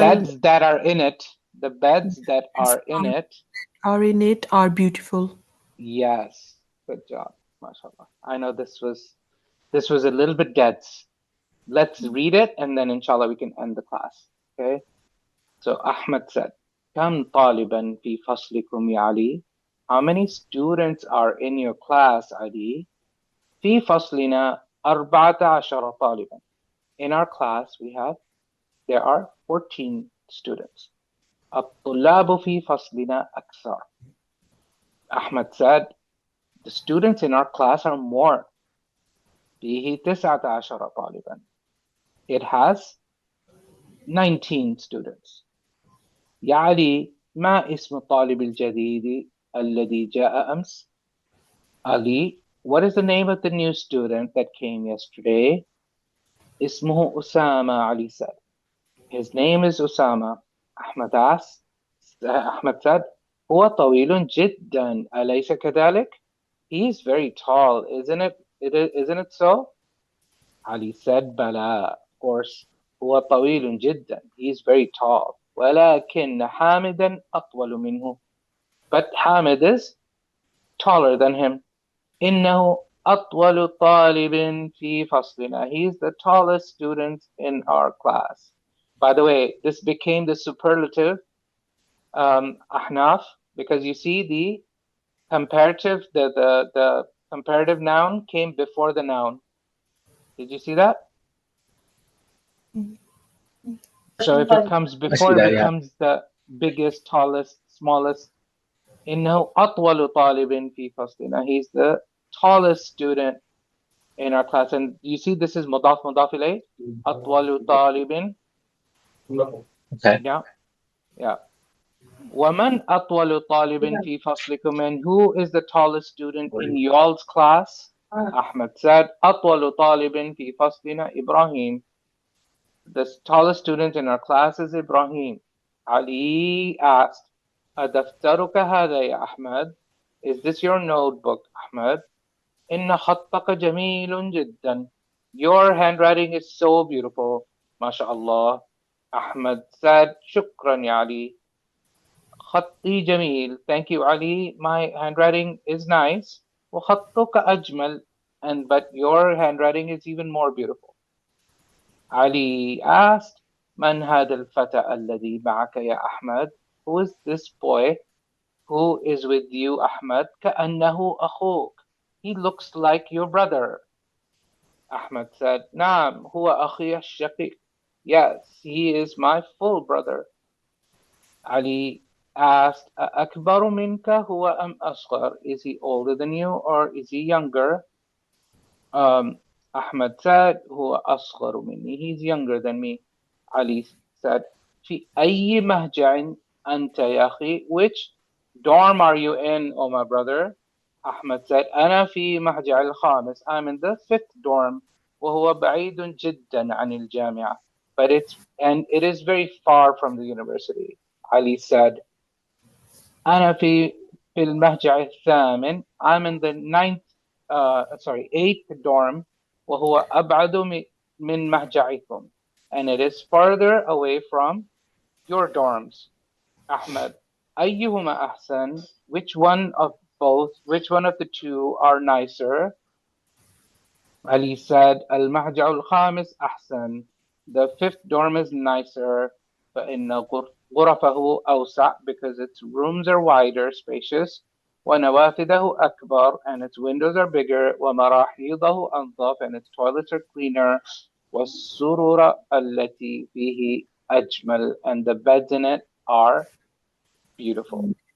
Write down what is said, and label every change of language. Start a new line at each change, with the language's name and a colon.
English: beds that are in it, the beds that beds are in it, are in it are beautiful. yes. Good job. MashaAllah. I know this was a little bit dense. Let's read it and then inshallah we can end the class. Okay? So Ahmed said,
Arabic: كم طالبا في فصلكم يا علي?
English: How many students are in your class, Ali?
Arabic: في فصلنا 14 طالبا.
English: In our class there are 14 students.
Arabic: الطلاب في فصلنا أكثر.
English: Ahmed said, the students in our class are more.
Arabic: فيه 19 طالبا.
English: It has 19 students.
Arabic: يا علي ما اسم الطالب الجديد الذي جاء أمس؟
English: Ali, what is the name of the new student that came yesterday?
Arabic: اسمه أسامة,
English: Ali said. His name is Usama. Ahmed asked. Ahmed said,
Arabic: هو طويل جدا أليس كذلك?
English: He is very tall, isn't it? Isn't it so? Ali said,
Arabic: بلى,
English: of course.
Arabic: هو طويل جدا.
English: He is very tall.
Arabic: ولكن حامدا أطول منه.
English: But Hamid is taller than him.
Arabic: إنه أطول طالب في فصلنا.
English: He is the tallest student in our class. By the way, this became the superlative أحناف, because you see the comparative, the comparative noun came before the noun. Did you see that? So if it comes I see before, that, it yeah. becomes the biggest, tallest, smallest.
Arabic: إنه أطول طالب في فصلنا.
English: He's the tallest student in our class. And you see, this is مضاف مضاف إليه.
Arabic: أطول طالب.
English: Okay. Yeah, yeah.
Arabic: ومن أطول طالب في فصلكم?
English: And who is the tallest student in y'all's class? Ahmed said,
Arabic: أطول طالب في فصلنا إبراهيم.
English: The tallest student in our class is Ibrahim. Ali asked,
Arabic: أدفترك هذا يا أحمد?
English: Is this your notebook, Ahmed?
Arabic: إن خطك جميل جدا.
English: Your handwriting is so beautiful. MashaAllah. Ahmed said,
Arabic: شكرا يا علي. خطي جميل.
English: Thank you, Ali. My handwriting is nice.
Arabic: وخطك أجمل.
English: But your handwriting is even more beautiful. Ali asked,
Arabic: من هذا الفتى الذي معك يا أحمد?
English: Who is this boy who is with you, Ahmad?
Arabic: كأنه أخوك.
English: He looks like your brother. Ahmad said,
Arabic: نعم هو أخي الشقيق.
English: Yes, he is my full brother. Ali asked,
Arabic: أكبر منك هو أم أصغر?
English: Is he older than you or is he younger? Ahmad said,
Arabic: هو أصغر مني.
English: He's younger than me. Ali said,
Arabic: في أي مهجع أنت يا أخي?
English: Which dorm are you in, oh my brother? Ahmad said,
Arabic: أنا في مهجع الخامس.
English: I'm in the fifth dorm.
Arabic: وهو بعيد جدا عن الجامعة.
English: But it is very far from the university. Ali said,
Arabic: أنا في المهجع الثامن.
English: I'm in the eighth dorm.
Arabic: وهو أبعد من مهجعكم.
English: And it is farther away from your dorms.
Arabic: Ahmed, أيهما أحسن?
English: Which one of the two are nicer? Ali said,
Arabic: المهجع الخامس أحسن.
English: The fifth dorm is nicer.
Arabic: فإن غرفه أوسع,
English: because its rooms are wider, spacious.
Arabic: ونوافذه أكبر,
English: and its windows are bigger.
Arabic: ومراحيضه أنظف,
English: and its toilets are cleaner.
Arabic: والسرر التي فيه أجمل,
English: and the beds in it are beautiful.